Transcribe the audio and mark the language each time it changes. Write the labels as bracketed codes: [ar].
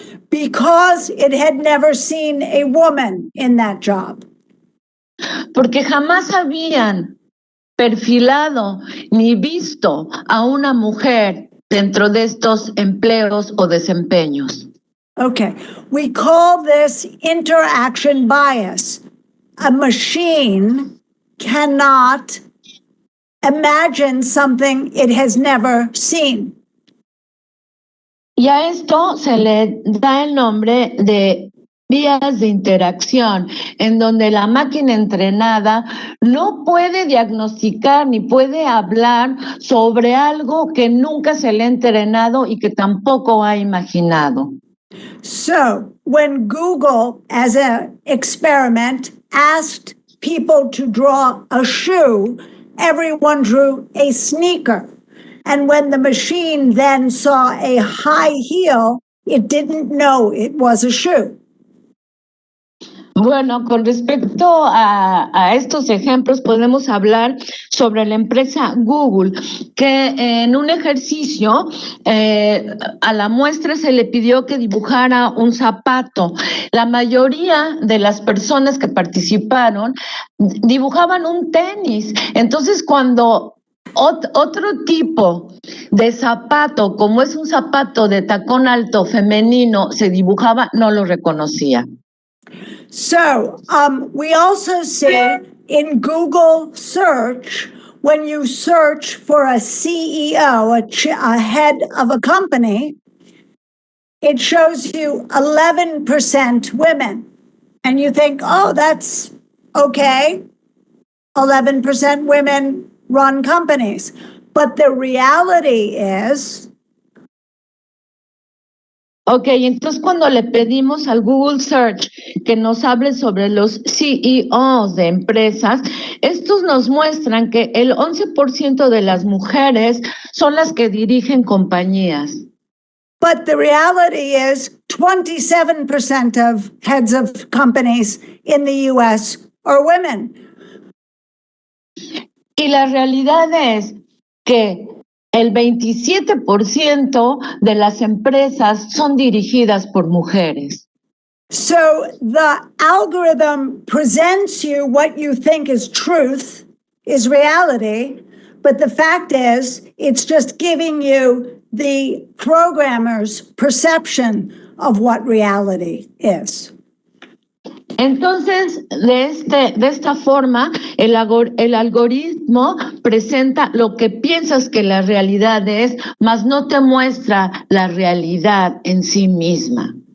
[en] Because it had never seen a woman in that job. [es] Porque jamás habían perfilado ni visto a una mujer dentro de estos empleos o desempeños. [en] Okay, we call this interaction bias. A machine cannot imagine something it has never seen. [es] Y a esto se le da el nombre de vías de interacción, en donde la máquina entrenada no puede diagnosticar ni puede hablar sobre algo que nunca se le ha entrenado y que tampoco ha imaginado. [en] So, when Google, as an experiment, asked people to draw a shoe, everyone drew a sneaker. And when the machine then saw a high heel, it didn't know it was a shoe. [es] Bueno, con respecto a estos ejemplos, podemos hablar sobre la empresa Google, que en un ejercicio a la muestra se le pidió que dibujara un zapato. La mayoría de las personas que participaron dibujaban un tenis. Entonces, cuando otro tipo de zapato, como es un zapato de tacón alto femenino, se dibujaba, no lo reconocía. [en] So we also see in Google search, when you search for a CEO, a head of a company, it shows you 11% women. And you think, oh, that's okay. 11% women run companies. But the reality is... [es] Ok, entonces cuando le pedimos al Google Search que nos hable sobre los CEOs de empresas, estos nos muestran que el 11% de las mujeres son las que dirigen compañías. [en] But the reality is 27% of heads of companies in the US are women. [es] Y la realidad es que el 27% de las empresas son dirigidas por mujeres. [en] So the algorithm presents you what you think is truth, is reality, but the fact is it's just giving you the programmer's perception of what reality is. [es] Entonces, de esta forma, el algoritmo presenta lo que piensas que la realidad es, mas no te muestra la realidad en sí misma.